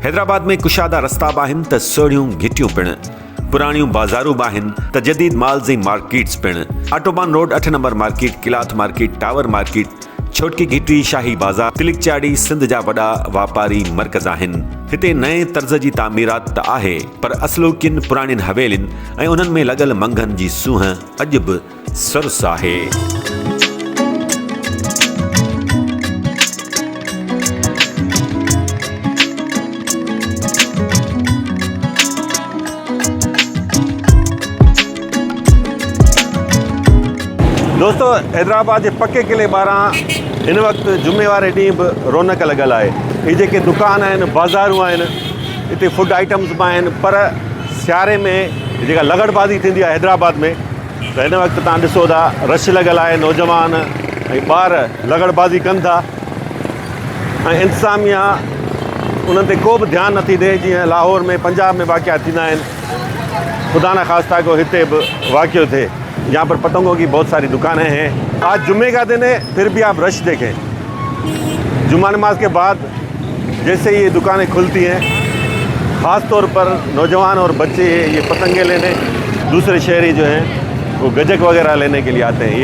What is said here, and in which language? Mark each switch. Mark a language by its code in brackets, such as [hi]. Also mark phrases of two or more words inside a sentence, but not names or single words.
[sd] हैदराबाद में कुशादा रस्ता बि आहिनि त सोढ़ियूं घिटियूं पिणु, पुराणियूं बाज़ारूं बि आहिनि त जदीद माल्स ऐं मार्केट्स पिणु। ऑटोबान रोड 8 नंबर मार्केट, किलाथ मार्केट, टावर मार्केट, छोटकी घिटी, शाही बाज़ार, तिलिक चाड़ी सिंध जा वॾा वापारी मर्कज़ आहिनि। हिते नए तर्ज़ जी तामीरात त आहे, पर असलोकियुनि पुराणियुनि हवेलियुनि ऐं उन्हनि में लॻल मंघनि जी सूंहं अॼु बि सुरस आहे। दोस्तों, हैदराबाद के पक्के किले ॿाहिरां हिन वक़्तु जुमे वारे ॾींहुं बि रौनक लॻल आहे। ये जेके दुकान आहिनि, बाज़ारूं आहिनि, हिते [en] food items [sd] बि आहिनि, पर सियारे में जेका लगड़बाज़ी थींदी आहे हैदराबाद में, त हिन वक़्तु तव्हां ॾिसो था रश लॻल आहे, नौजवान ऐं ॿार लगड़बाज़ी कनि था ऐं इंतिज़ामिया उन्हनि ते को बि ध्यानु नथी ॾिए। जीअं लाहौर में, पंजाब में वाक़िया थींदा आहिनि, [ur] خدا نہ خواستہ [sd] को हिते बि वाक़ियो थिए। [ur] یہاں پر پتنگوں کی بہت ساری دکانیں ہیں۔ آج جمعے کا دن ہے، پھر بھی آپ رش دیکھیں. جمعہ نماز کے بعد جیسے یہ دکانیں کھلتی ہیں، خاص طور پر نوجوان اور بچے یہ پتنگیں لینے، دوسرے شہری جو ہیں وہ گجک وغیرہ لینے کے لیے آتے ہیں.